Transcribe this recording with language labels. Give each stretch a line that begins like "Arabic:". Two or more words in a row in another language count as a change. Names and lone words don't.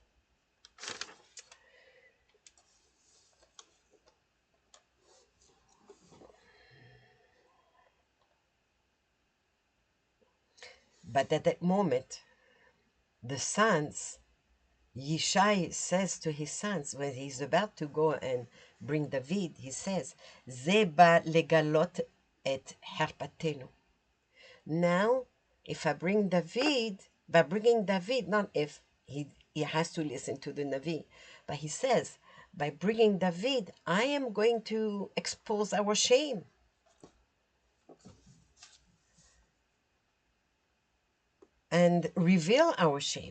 English: But at that moment, the sons, Yishai says to his sons, when he's about to go and bring David, he says,
Hebrew: "זה בא לגלות את חרפתנו."
English: Now, if I bring David, by bringing David, not if he has to listen to the Navi, but he says, by bringing David, I am going to expose our shame. And reveal our shame.